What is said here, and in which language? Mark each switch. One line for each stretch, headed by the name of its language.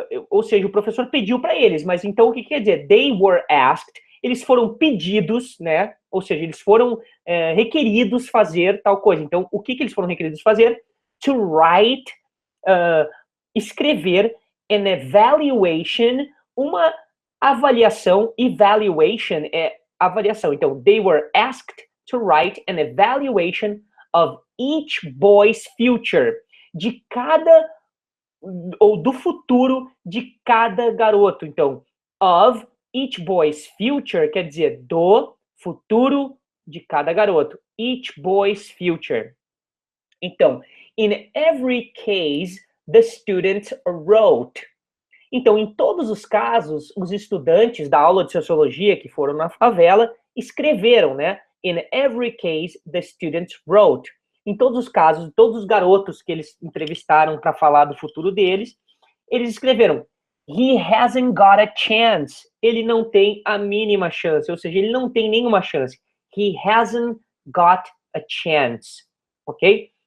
Portuguese: Ou seja, o professor pediu para eles, mas então o que quer dizer?
English: They were asked,
Portuguese: eles foram pedidos, né? Ou seja, eles foram requeridos fazer tal coisa. Então, o que eles foram requeridos fazer?
English: To write,
Portuguese: escrever
English: an evaluation,
Portuguese: uma avaliação, evaluation é avaliação.
English: Então, they were asked to write an evaluation of each boy's future,
Portuguese: de cada ou do futuro de cada garoto. Então,
English: of each boy's future
Portuguese: quer dizer do futuro de cada garoto.
English: Each boy's future. Então, in every case, the student wrote.
Portuguese: Então, em todos os casos, os estudantes da aula de sociologia que foram na favela escreveram, né?
English: In every case, the student wrote.
Portuguese: Em todos os casos, todos os garotos que eles entrevistaram para falar do futuro deles, eles escreveram:
English: he hasn't got a chance.
Portuguese: Ele não tem a mínima chance, ou seja, ele não tem nenhuma chance.
English: He hasn't got a chance, ok?